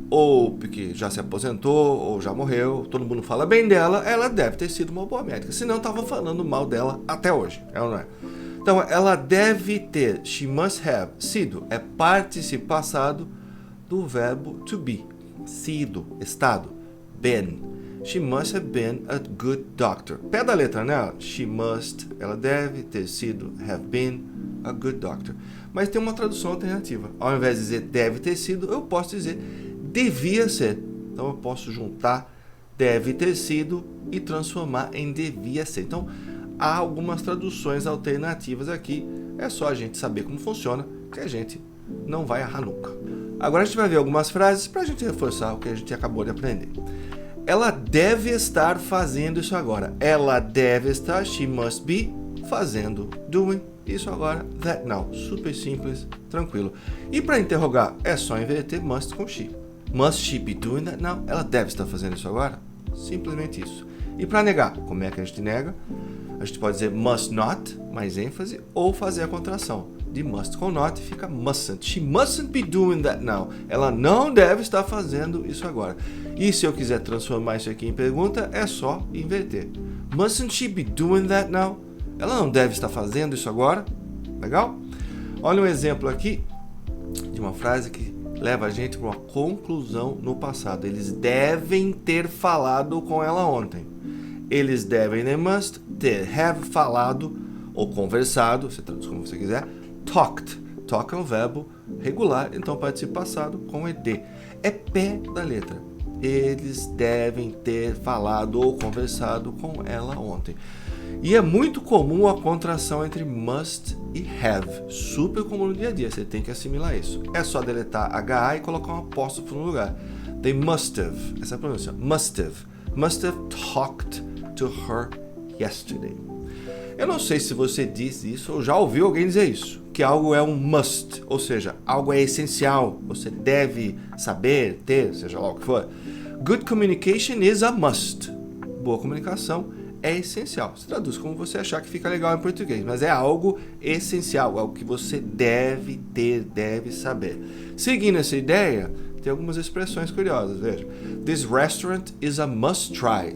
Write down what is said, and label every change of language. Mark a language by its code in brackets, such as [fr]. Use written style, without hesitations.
[pt] Ou porque já se aposentou, ou já morreu, todo mundo fala bem dela, ela deve ter sido uma boa médica. Senão estavam falando mal dela até hoje, é ou não é? Então, ela deve ter, [en] she must have, [pt] sido, é participio passado do verbo to be. Sido, estado, been. [en] She must have been a good doctor. [pt] Pé da letra, né? [en] She must, [pt] ela deve ter sido, [en] have been a good doctor. [pt] Mas tem uma tradução alternativa. Ao invés de dizer deve ter sido, eu posso dizer devia ser. Então eu posso juntar deve ter sido e transformar em devia ser. Então há algumas traduções alternativas aqui. É só a gente saber como funciona, que a gente não vai errar nunca. Agora a gente vai ver algumas frases para a gente reforçar o que a gente acabou de aprender. Ela deve estar fazendo isso agora. Ela deve estar, [en] she must be, [pt] fazendo, doing, isso agora, [en] that now. [pt] Super simples, tranquilo. E para interrogar, é só inverter must com she. [en] Must she be doing that now? [pt] Ela deve estar fazendo isso agora? Simplesmente isso. E para negar, como é que a gente nega? A gente pode dizer must not, mais ênfase, ou fazer a contração. De must com not fica mustn't. [en] She mustn't be doing that now. [pt] Ela não deve estar fazendo isso agora. E se eu quiser transformar isso aqui em pergunta, é só inverter. [en] Mustn't she be doing that now? [pt] Ela não deve estar fazendo isso agora? Legal? Olha um exemplo aqui de uma frase que leva a gente para uma conclusão no passado. Eles devem ter falado com ela ontem. Eles devem, [en] they must, [pt] ter, have falado ou conversado, você traduz como você quiser, talked. Talk é um verbo regular, então participo passado com ed. É pé da letra. Eles devem ter falado ou conversado com ela ontem. E é muito comum a contração entre must e have. Super comum no dia a dia, você tem que assimilar isso. É só deletar HA e colocar um apóstrofo no lugar. [en] They must have, [pt] essa é a pronúncia, [en] must have talked to her yesterday. [pt] Eu não sei se você diz isso ou já ouviu alguém dizer isso, que algo é um must, ou seja, algo é essencial, você deve saber, ter, seja lá o que for. [en] Good communication is a must. [pt] Boa comunicação é essencial. Você traduz como você achar que fica legal em português, mas é algo essencial, algo que você deve ter, deve saber. Seguindo essa ideia, tem algumas expressões curiosas, veja. [en] This restaurant is a must try.